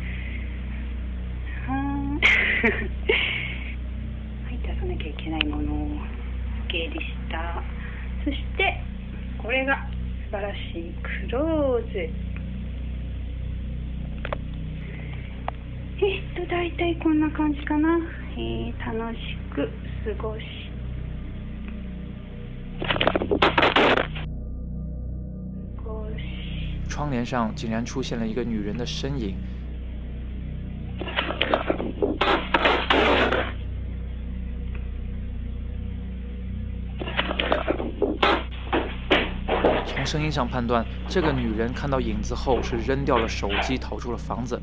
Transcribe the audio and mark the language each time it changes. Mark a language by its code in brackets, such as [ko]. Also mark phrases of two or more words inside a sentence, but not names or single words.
[ja] はい、出さなきゃいけないものを整理した。そしてこれが素晴らしいクローズ。だいたいこんな感じかな。楽しく過ごし。 [zh] 窗帘上竟然出现了一个女人的身影。从声音上判断，这个女人看到影子后是扔掉了手机，逃出了房子。